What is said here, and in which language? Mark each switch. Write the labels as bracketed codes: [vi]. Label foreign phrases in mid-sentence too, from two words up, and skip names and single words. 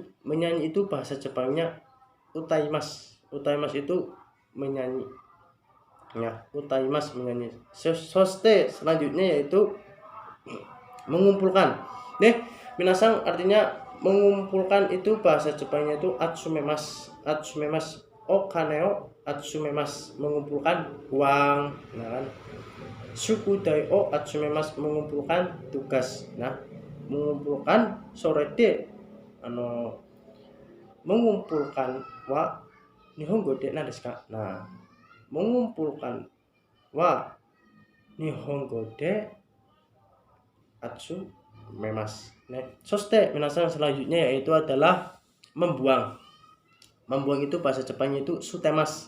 [id] Menyanyi itu bahasa Jepangnya utaimas. Utaimas itu menyanyi. Ya, utaimas menyanyi. Soste selanjutnya yaitu mengumpulkan. Nih, minasang artinya mengumpulkan itu bahasa Jepangnya itu atsumemas. [ja] 集めます お金を 集めます, [id] mengumpulkan uang. Nah kan, [ja] 宿題 を 集めます, [id] mengumpulkan tugas. [ja] Nah, mengumpulkan sorete mengumpulkan は 日本語 で 何 です か. Nah, mengumpulkan は 日本語 で 集めます. [id] Nah, [ja] それで 皆さん [id] selanjutnya yaitu adalah membuang. Membuang itu bahasa Jepangnya itu sutemas.